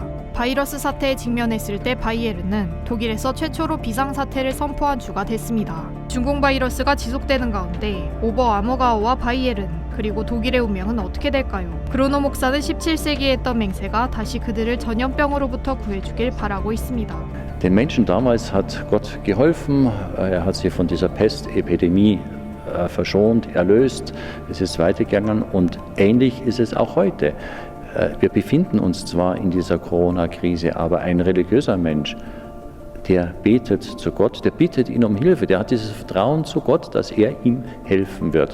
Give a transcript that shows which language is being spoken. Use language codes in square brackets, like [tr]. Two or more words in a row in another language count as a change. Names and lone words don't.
[ko] 바이러스 사태에 직면했을 때 바이에른은 독일에서 최초로 비상사태를 선포한 주가 됐습니다. 중공 바이러스가 지속되는 가운데 오버 아머가우와 바이에른 그리고 독일의 운명은 어떻게 될까요? 브루노 목사는 17세기에 했던 맹세가 다시 그들을 전염병으로부터 구해주길 바라고 있습니다. [de] Den Menschen damals hat Gott geholfen, hat sie von dieser Pestepidemie verschont, erlöst. Es ist weitergegangen und ähnlich ist es auch heute. Wir befinden uns zwar in dieser Corona-Krise, aber ein religiöser Mensch, der betet zu Gott, der bittet ihn um Hilfe, der hat dieses Vertrauen zu Gott, dass er ihm helfen wird.